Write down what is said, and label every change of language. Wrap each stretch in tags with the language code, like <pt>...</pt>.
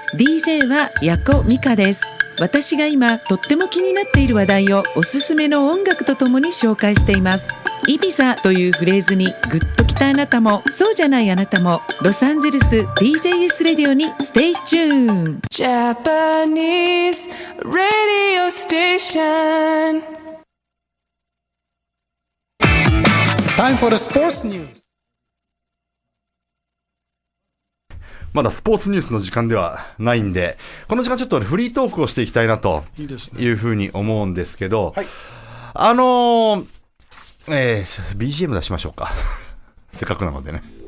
<ja>DJ はヤコミカです。私が今とっても気になっている話題をおすすめの音楽とともに紹介しています。イビザというフレーズにグッときたあなたも、そうじゃないあなたも、ロサンゼルス DJS レディオにステイチューン。</ja> <en>Japanese radio station. Time for the sports news.</en> <ja>まだスポーツニュースの時間ではないんで、この時間ちょっとフリートークをしていきたいなというふうに思うんですけど、はい、 BGM 出しましょうか。せっかくなのでね。</ja>